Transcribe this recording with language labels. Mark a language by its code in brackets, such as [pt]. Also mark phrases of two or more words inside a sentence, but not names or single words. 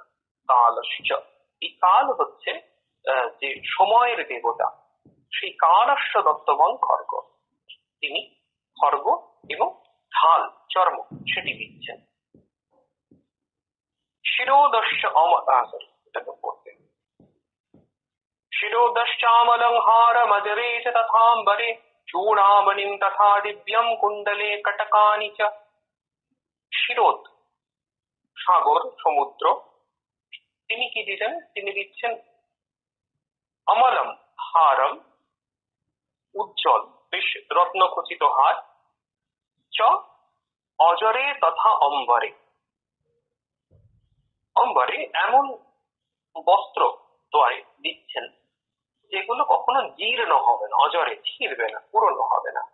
[bn] কালস্য, এই কাল হচ্ছে যে সময়ের দেবতা, সেই [sa] কালস্য দত্তবন খর্গ, [bn] তিনি খর্গ এবং ঢাল চর্ম সেটি দিচ্ছেন। [sa] শিরোদস্য [bn] এটাকে পড়তে [sa] শিরোদশ্চামলংহারমজরে চ তথাম্বরে চূড়ামণিম তথা দিব্যম কুণ্ডলে কটকানি চ। [bn] শিরোদ সাগর সমুদ্র, তিনি কি দিলেন? তিনি দিচ্ছেন [sa] অমলম হারম [bn] উজ্জ্বল বেশ রত্নখচিত হার, [sa] চ অজরে তথা অম্বরে, [bn] অম্বরে এমন বস্ত্র দ্বয় দিচ্ছেন যেগুলো কখনো জীর্ণ হবে না, অজরে ছিঁড়বে না, পুরনো হবে না।